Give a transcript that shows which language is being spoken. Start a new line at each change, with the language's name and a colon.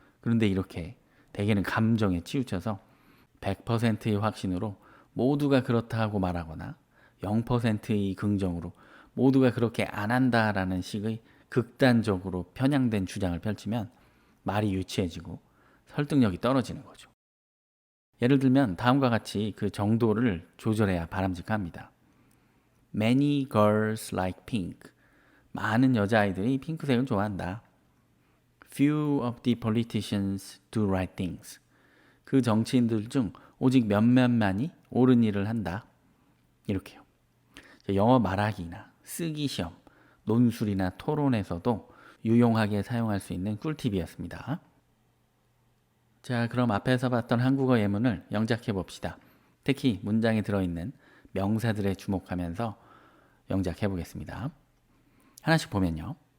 Korean: 그런데 이렇게 대개는 감정에 치우쳐서 100%의 확신으로 모두가 그렇다고 말하거나 0%의 긍정으로 모두가 그렇게 안 한다라는 식의 극단적으로 편향된 주장을 펼치면 말이 유치해지고 설득력이 떨어지는 거죠. 예를 들면 다음과 같이 그 정도를 조절해야 바람직합니다.
English: Many girls like pink.
Korean: 많은 여자아이들이 핑크색을 좋아한다.
English: Few of the politicians do right things.
Korean: 그 정치인들 중 오직 몇몇만이 옳은 일을 한다. 이렇게요. 영어 말하기나 쓰기 시험, 논술이나 토론에서도 유용하게 사용할 수 있는 꿀팁이었습니다. 자, 그럼 앞에서 봤던 한국어 예문을 영작해 봅시다. 특히 문장에 들어있는 명사들에 주목하면서 영작해 보겠습니다. 하나씩 보면요.